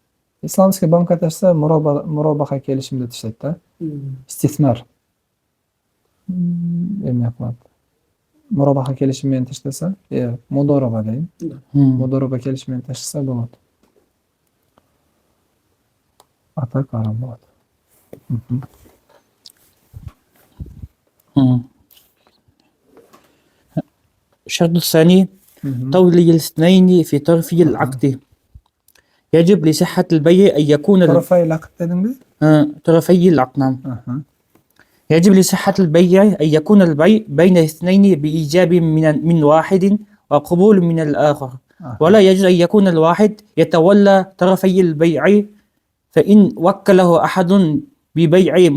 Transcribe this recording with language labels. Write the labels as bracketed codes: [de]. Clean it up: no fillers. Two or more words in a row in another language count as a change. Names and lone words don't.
[ky] Исламский банкка ташса мурабаха келишимде таштайт да. Истисмар. Эме кылат. Мурабаха келишим менен таштаса, модороба дейм. Модороба келишим менен таштаса болот. А так арам болот. [ar] الشرط الثاني تولي الاثنين في طرفي العقد. يجب لصحة البيع أن يكون طرفي العقد [tr] dedin mi? [ar] طرفي العقد. نعم. يجب لصحة البيع أن يكون البيع بين اثنين بإيجاب من واحد وقبول من الآخر، ولا يجوز أن يكون الواحد يتولى طرفي البيع، فإن وكله أحد ببيع